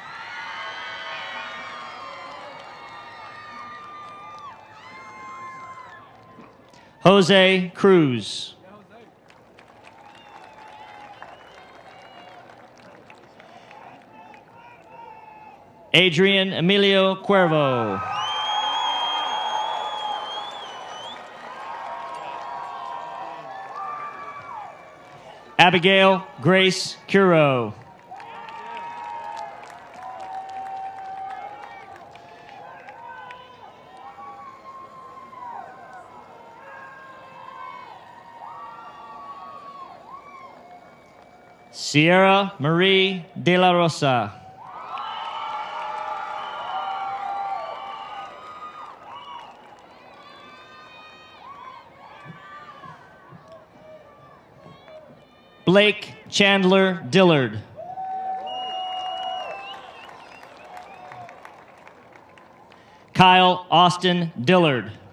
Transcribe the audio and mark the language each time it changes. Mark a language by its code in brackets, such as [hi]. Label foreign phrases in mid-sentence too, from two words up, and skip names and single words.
[en] Jose Cruz. Adrian Emilio Cuervo. Abigail Grace Curo. Sierra Marie De La Rosa. Blake Chandler Dillard. Kyle Austin Dillard.